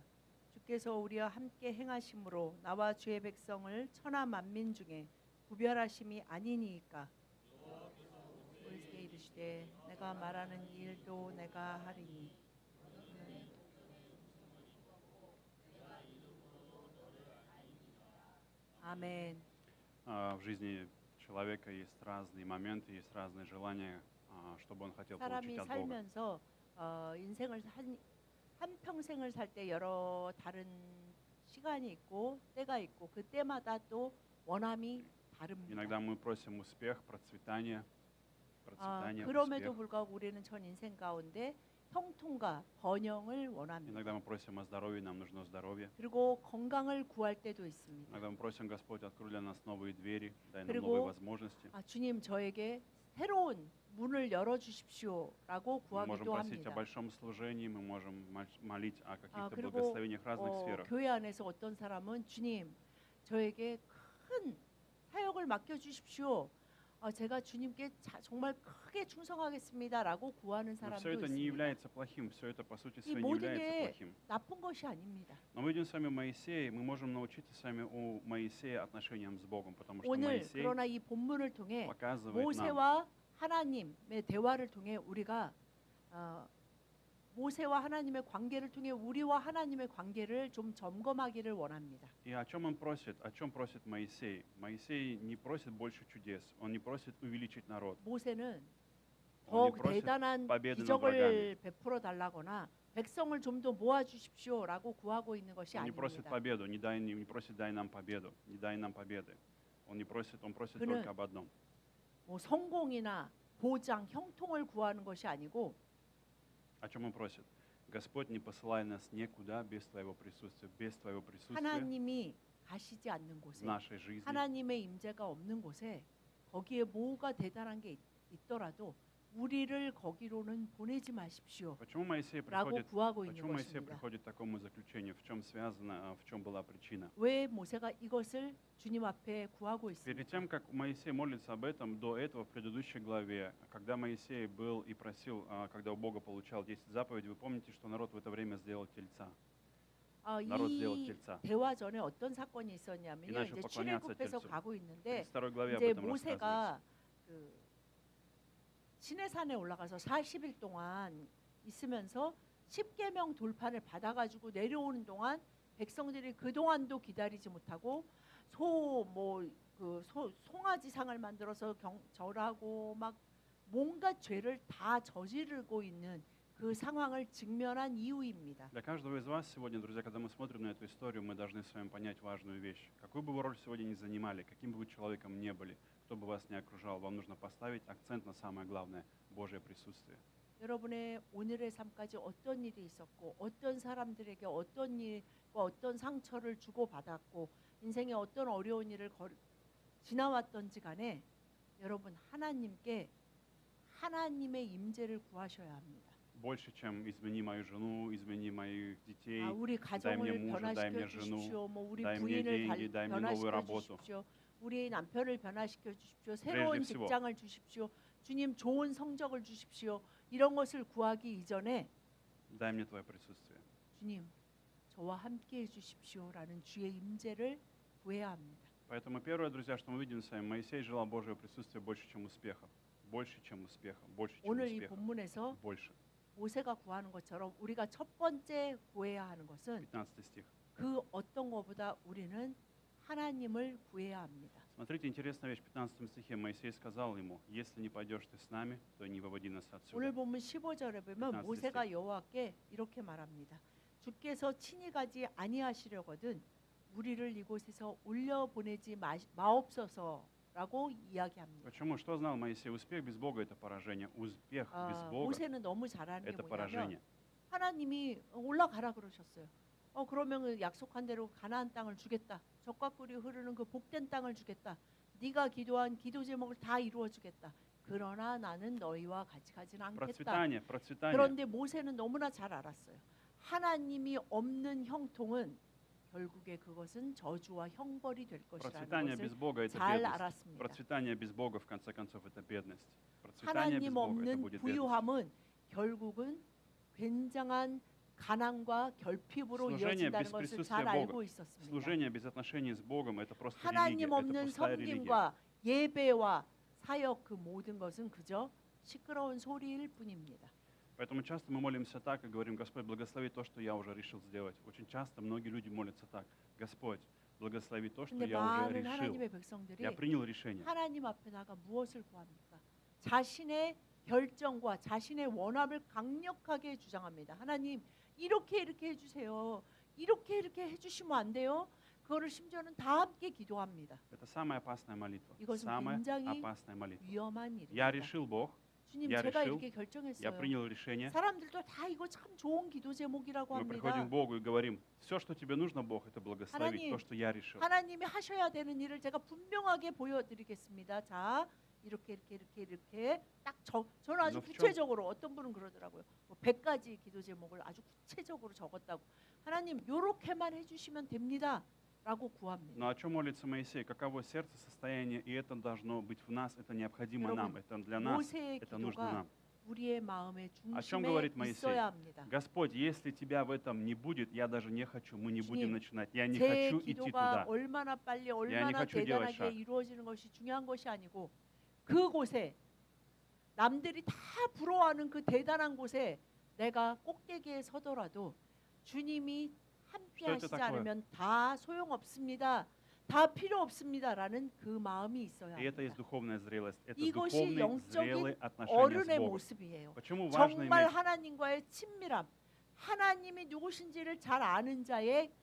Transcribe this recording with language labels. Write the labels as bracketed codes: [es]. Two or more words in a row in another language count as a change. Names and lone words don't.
[ko] 주께서 우리와 함께 행하심으로 나와 주의 백성을 천하 만민 중에 구별하심이 아니니이까. 모세에게 이르시되 내가 말하는 일도 내가 하리니 아멘. [ru] В жизни человека есть разные моменты, есть разные желания, чтобы он хотел получить [ko] 사람이 [ru] от Бога. [ko] 살면서 인생을 한 평생을 살 때 여러 다른 시간이 있고 때가 있고 그 때마다 또 원함이 다릅니다. [ru] Иногда мы просим успех, процветание, [ko] 그럼에도 [ru] успех. [ko] 불구하고 우리는 전 인생 가운데 형통과 번영을 원합니다. [ru] Иногда мы просим о здоровье, нам нужно здоровье. [ko] 그리고 건강을 구할 때도 있습니다. [ru] Иногда мы просим, Господь, открой для нас новые двери, дай нам [ko] 그리고, [ru] новые возможности. [ko] 주님 저에게 새로운 문을 열어주십시오라고 [ru] Мы можем [ko] 구하기도 [ru] просить о [ko] 합니다. [ru] большом служении, мы можем молить о каких-то [ko] 그리고 [ru] благословениях в разных сферах. [ko] 교회 안에서 어떤 사람은 주님 저에게 큰 사역을 맡겨주십시오. 제가 주님께 정말 크게 충성하겠습니다라고 구하는 [ru] Но [ko] 사람도 [ru] все это не [ko] 있습니다. [ru] является плохим, все это по сути [ko] 이 [ru] своей не [ko] 모든 [ru] является [ko] 게 [ru] плохим. [ko] 나쁜 것이 아닙니다. [ru] Но мы видим с вами Моисея, мы можем научиться с вами у Моисея отношениям с Богом, потому что [ko] 오늘 [ru] Моисей [ko] 그러나 이 본문을 통해 [ru] показывает нам, [ko] 모세와 하나님의 대화를 통해 우리가 모세와 하나님의 관계를 통해 우리와 하나님의 관계를 좀 점검하기를 원합니다. [ru] и о чем он просит, о чем просит Моисей? Моисей не просит больше чудес, он не просит увеличить народ. [ko] 모세는 [ru] Он [ko] 더 [ru] не просит [ko] 대단한 [ru] победы над [ko] 기적을 [ru] врагами. [ko] 베풀어 달라거나 백성을 좀 더 모아 주십시오라고 구하고 있는 것이 [ru] Он не просит [ko] 아닙니다. [ru] победу, не просит дай нам победу, не дай нам победы. Он просит [ko] 그는 [ru] только об одном. [ko] 뭐 성공이나 보장, 형통을 구하는 것이 아니고 [ru] О чем он просит? Господь, не посылай нас никуда без Твоего присутствия, без Твоего присутствия [ko] 하나님이 가시지 않는 [ru] в [ko] 곳에 [ru] нашей жизни. [ko] 하나님의 임재가 없는 곳에 거기에 뭐가 대단한 게 있더라도 우리를 거기로는 보내지 마십시오. [ru] Почему Моисей [ko] 라고 [ru] приходит, [ko] 구하고 있는 [ru] почему Моисей [ko] 것입니다. [ru] приходит к такому заключению? В чем связано, в чем была причина? [ko] 왜 모세가 이것을 주님 앞에 구하고 [ru] Перед [ko] 있습니까? [ru] тем, как Моисей молится об этом, до этого, в предыдущей главе, когда Моисей был и просил, когда у Бога получал 10 заповедей, вы помните, что народ в это время сделал тельца. народ сделал [ko] 이 [ru] тельца. [ko] 대화 전에 어떤 사건이 있었냐면요. 이날 이제 [ru] поклоняться [ko] 출애굽해서 [ru] тельцу. [ko] 가고 [ru] В [ko] 있는데 [ru] 32 главе об [ko] 이제 [ru] этом рассказывается. [ko] 모세가 그 시내산에 올라가서 40일 동안 있으면서 10계명 돌판을 받아가지고 내려오는 동안 백성들이 그 동안도 기다리지 못하고 송아지상을 만들어서 절하고 막 뭔가 죄를 다 저지르고 있는 그 상황을 직면한 이유입니다. [ru] Для каждого из вас сегодня, друзья, когда мы смотрим на эту историю, мы должны с вами понять важную вещь. Какую бы вы роль сегодня ни занимали, каким бы вы человеком ни были, кто бы вас ни окружал, вам нужно поставить акцент на самое главное – Божье присутствие. [ko] 여러분의 오늘의 삶까지 어떤 일이 있었고 어떤 사람들에게 어떤 일과 어떤 상처를 주고받았고 인생에 어떤 어려운 일을 지나왔던지 간에 여러분 하나님께 하나님의 임재를 구하셔야 합니다. [ru] Больше, чем измени мою жену, измени моих детей, [ko] 우리 [ru] дай мне [ko] 가정을 [ru] мужа, дай мне [ko] 변화시켜 [ru] жену, [ko] 주십시오. 우리 [ru] дай мне [ko] 부인을 [ru] деньги, дай мне новую [ko] 변화시켜 [ru] работу. [ko] 주십시오. 우리 남편을 변화시켜 주십시오. 새로운 [ru] всего. [ko] 직장을 주십시오. 주님 좋은 성적을 주십시오. 이런 것을 구하기 이전에 [ru] Дай мне Твое присутствие. [ko] 주님 저와 함께 해주십시오라는 주의 임재를 구해야 합니다. [ru] Поэтому первое, друзья, что мы видим с вами, Моисей желал Божьего присутствия больше, чем успехов. больше, чем успеха, больше, чем [ko] 오늘 이 [ru] успеха, [ko] 본문에서 [ru] больше. [ko] 모세가 구하는 것처럼 우리가 첫 번째 구해야 하는 것은 [ru] 15 стих. [ko] 그 어떤 것보다 우리는 하나님을 구해야 합니다. [ru] Смотрите, интересная вещь. В 15 стихе Моисей сказал ему: «Если не пойдешь ты с нами, то не выводи нас [ko] 오늘 [ru] отсюда». [ko] 본문 15절에 보면 15 모세가 여호와께 이렇게 말합니다. 주께서 친히 가지 아니하시려거든 우리를 이곳에서 올려 보내지 마옵소서라고 이야기합니다. [ru] Почему? Что знал Моисей? Успех без Бога – это поражение. Успех без Бога [ko] 모세는 너무 잘하는 – 게 [ru] это [ko] 뭐냐면 [ru] поражение. [ko] 하나님이 올라가라 그러셨어요. 그러면 그 약속한 대로 가나안 땅을 주겠다. 젖과 꿀이 흐르는 그 복된 땅을 주겠다. 네가 기도한 기도 제목을 다 이루어 주겠다. 그러나 나는 너희와 같이 가지는 않겠다. [ru] Процветание, процветание. [ko] 그런데 모세는 너무나 잘 알았어요. 하나님이 없는 형통은 결국에 그것은 저주와 형벌이 될 것이라는 [ru] Процветание без [ko] 것을 [ru] Бога – это [ko] 잘 [ru] бедность. [ko] 알았습니다. [ru] Процветание без Бога, в конце концов, это бедность. Процветание без [ko] 하나님 [ru] Бога – это [ko] 없는 [ru] будет бедность. [ko] 부유함은 결국은 굉장한 가난과 결핍으로 [ru] Служение [ko] 이어진다는 [ru] без [ko] 것을 [ru] присутствия [ko] 잘 [ru] Бога, [ko] 알고 있었습니다. [ru] служение без отношений с Богом – это просто религия, [ko] 하나님 [ru] это [ko] 없는 [ru] пустая религия. [ko] 섬김과 예배와 사역 그 모든 것은 그저 시끄러운 소리일 뿐입니다. [ru] Поэтому часто мы молимся так и говорим: Господь, благослови то, что я уже решил сделать. Очень часто многие люди молятся так: Господь, благослови то, что [ko] 근데 [ru] я уже [ko] 많은 [ru] решил. [ko] 하나님의 백성들이 [ru] Я принял решение. [ko] 하나님 앞에 나가 무엇을 구합니까? 자신의 결정과 자신의 원함을 강력하게 주장합니다. 하나님 이렇게 해주세요. 이렇게 해주시면 안 돼요? 그거를 심지어는 다 함께 기도합니다. [ru] Это самая опасная молитва. [ko] 이것은 [ru] Самая [ko] 굉장히 [ru] опасная молитва. [ko] 위험한 [ru] Я [ko] 일입니다. [ru] решил, Бог, [ko] 주님 [ru] я [ko] 제가 [ru] решил, [ko] 이렇게 [ru] я [ko] 결정했어요. [ru] принял решение. [ko] 사람들도 다 이거 참 좋은 기도 제목이라고 [ru] Мы приходим [ko] 합니다. [ru] к Богу и говорим: все, что тебе нужно, Бог, это благословить [ko] 하나님, [ru] то, что я решил. [ko] 하나님이 하셔야 되는 일을 제가 분명하게 보여드리겠습니다. 자, 이렇게 딱 저는 아주 너 좀- 구체적으로 어떤 분은 그러더라고요. 뭐 100가지 기도 제목을 아주 구체적으로 적었다고. 하나님 요렇게만 해주시면 됩니다라고 구합니다. [ru] Но о чем молится Моисей? Каково сердце, состояние, и это должно быть в нас, это необходимо нам, [ko] 여러분, [ru] это для нас, [ko] 모세의 [ru] это нужно [ko] 기도가 [ru] нам. [ko] 우리의 마음의 [ru] О чем [ko] 중심에 [ru] говорит Моисей? [ko] 있어야 합니다. [ru] Господь, если тебя в этом не будет, я даже не хочу, мы не будем [ko] 주님, [ru] начинать. Я не [ko] 제 [ru] хочу идти [ko] 기도가 [ru] туда. [ko] 얼마나 빨리 [ru] не [ko] 얼마나 [ru] хочу делать [ko] 대단하게 [ru] шаг. [ko] 이루어지는 것이 중요한 것이 아니고 그곳에 남들이 다 부러워하는 그 대단한 곳에 내가 꼭대기에 서더라도 주님이 함께 [ru] что это [ko] 하시지 [ru] такое? [ko] 않으면 다 소용없습니다. 다 필요 없습니다라는 그 마음이 있어야 [ru] И это есть [ko] 합니다. [ru] духовная зрелость. Это [ko] 이것이 [ru] духовные, [ko] 영적인 [ru] зрелые отношения с [ko] 어른의 [ru] Богом. [ko] 모습이에요. [ru] Почему важно [ko] 정말 [ru] иметь? [ko] 하나님과의 친밀함, 하나님이 누구신지를 잘 아는 자의 [ru] И